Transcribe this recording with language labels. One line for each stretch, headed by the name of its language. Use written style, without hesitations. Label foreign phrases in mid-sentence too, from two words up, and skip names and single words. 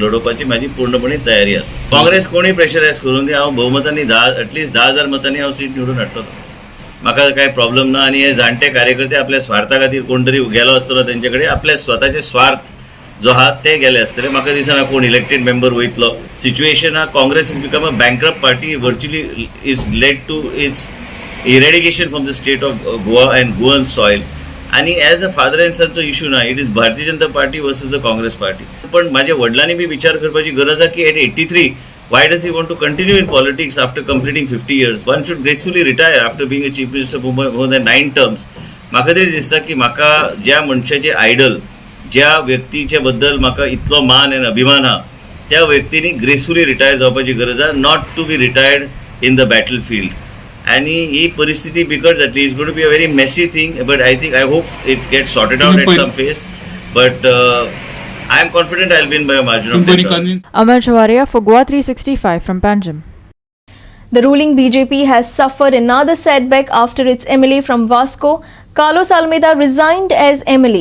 Konkani: लडोवपाची म्हाजी पूर्णपणे तयारी आसा काँग्रेस कोणूय प्रेशरायज करून दी हांव भोवमतांनी एटलीस्ट 10,000 मतांनी हांव सीट निवडून हाडटलो म्हाका कांय प्रॉब्लेम ना आनी हे जाणटे कार्यकर्ते आपल्या स्वार्था खातीर कोण तरी गेलो आसतलो तेंचे कडेन आपले स्वताचे स्वार्थ जो आहा ते गेले आसतले म्हाका दिसना कोण इलेक्टेड मेंबर वयतलो सिच्युएशन हा
English: Congress is become a bankrupt party virtually is led to its eradication from the state of Goa and Goan soil आणि as a father and
Konkani: सनचो इशू ना
English: it is भारतीय जनता party versus the Congress party
Marathi: पण माझ्या वडिलांनी बी विचार करपाची गरज आहे की
English: एट 83 why does he want to continue in politics after completing 50 years one should gracefully retire after being a chief minister for more than 9 terms
Konkani: म्हाका तरी दिसता की म्हाका ज्या मनशाचे आयडल ज्या व्यक्तीच्या बद्दल म्हाका इतलो मान आनी अभिमान हा त्या व्यक्तींनी
English: gracefully retire
Konkani: जावपाची गरज आहे
English: not to be retired in the battle field
Konkani: आणि ही परिस्थिती बिकट जातली
English: it's going to be a very messy thing but I hope it get sorted out at some phase but I am confident I'll win by a margin of 10,000. Amar Chavaria for GOA365 from Panjim. The ruling BJP has suffered another setback after its MLA from Vasco, Carlos Almeida, resigned as MLA.